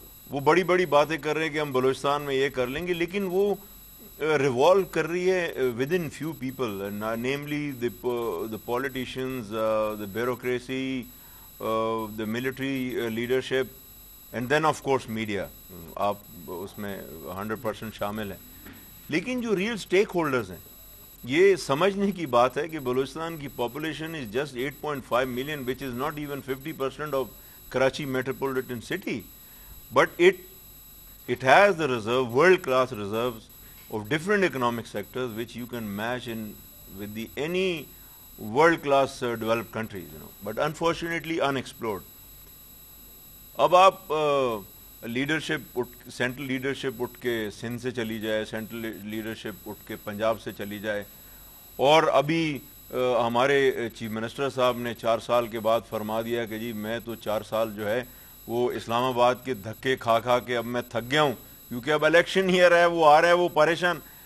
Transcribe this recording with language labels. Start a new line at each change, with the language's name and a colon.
Urdu: وہ بڑی بڑی باتیں کر رہے ہیں کہ ہم بلوچستان میں یہ کر لیں گے, لیکن وہ ریوالو کر رہی ہے
English: Within few people, namely the politicians, the bureaucracy, the military leadership, and then of course media.
Urdu: آپ اس میں 100% شامل ہیں. لیکن جو ریئل اسٹیک ہولڈرز ہیں, یہ سمجھنے کی بات ہے کہ بلوچستان کی population
English: Is just 8.5 million, which is not even 50% of Karachi metropolitan city, but it has the reserve, world class reserves of different economic sectors which you can match in with the any world class developed countries, but unfortunately unexplored.
Urdu: اب آپ leadership central leadership اٹھ کے سندھ سے چلی جائے, central leadership اٹھ کے پنجاب سے چلی جائے, اور ابھی ہمارے چیف منسٹر صاحب نے 4 سال کے بعد فرما دیا کہ جی میں تو 4 سال جو ہے وہ اسلام آباد کے دھکے کھا کھا کے اب میں تھک گیا ہوں, کیونکہ اب الیکشن ہی ہے, وہ آ رہا ہے, وہ پریشان.